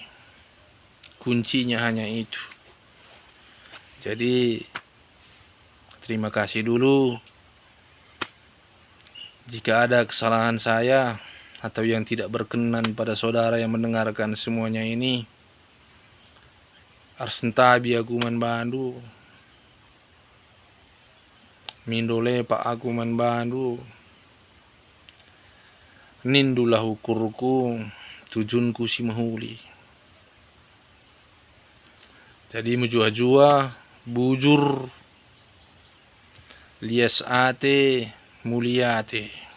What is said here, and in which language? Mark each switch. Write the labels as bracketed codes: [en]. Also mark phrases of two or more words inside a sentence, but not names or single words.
[id] Kuncinya hanya itu. Jadi terima kasih dulu. Jika ada kesalahan saya atau yang tidak berkenan pada saudara yang mendengarkan semuanya ini, [btx] arsentabi Aguman Bandu, mindole Pak Aguman Bandu, nindulah ukurku, tujunku si mahuli. Jadi mujua-jua, bujur, lias ate, muliate.